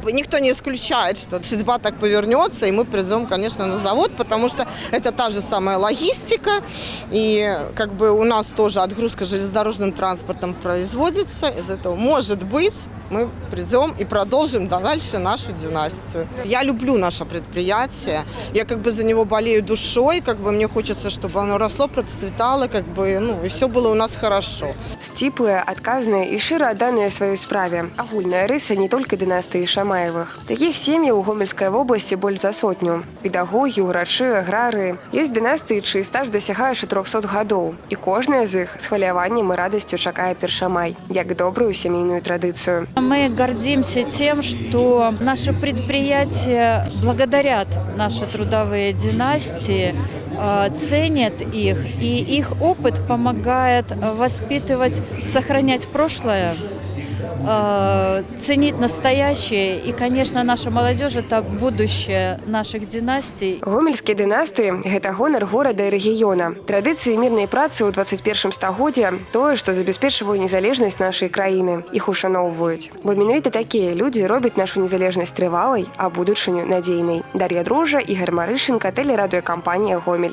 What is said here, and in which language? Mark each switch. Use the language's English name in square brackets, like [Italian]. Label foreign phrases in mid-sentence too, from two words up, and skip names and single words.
[Russian] Никто не исключает, что судьба так повернется, и мы придем, конечно, на завод, потому что это та же самая логистика, и как бы у нас тоже отгрузка железнодорожным транспортом производится. Из этого, может быть, мы придем и продолжим дальше нашу династию. Я люблю наше предприятие, я как бы за него болею душой, как бы мне хочется, чтобы оно росло, процветало, как бы, ну, и все было у нас хорошо. [Belarusian] Сціплыя, адказныя і шчыра адданыя сваёй справе. Агульная рыса не толькі дынастыі Шамаевых. Такіх сем'яў у Гомельскай вобласці больш за сотню. Педагогі, урачы, аграрыі. Ёсць дынастыі, чый стаж дасягае 400 гадоў. І кожная з іх з хваляваннем і радасцю чакае першамай, як добрую сямейную традыцыю. [Russian] Мы гордимся тем, что наши предприятия благодарят наши трудовые династии, ценят их, и их опыт помогает воспитывать, сохранять прошлое, ценить настоящее. И, конечно, наша молодежь – это будущее наших династий. [Belarusian] Гомельскія дынастыі – гэта гонар горада і рэгіёна. Традыцыі мірнай працы ў 21 стагоддзі – тое, што забяспечвае незалежнасць нашай краіны. Іх ушаноўваюць. Бо менавіта такія людзі робяць нашу незалежнасць трывалай, а будучыню надзейнай. Дар'я Дрожжа, Ігор Марышенко, тэлерадыёкампанія «Гомель».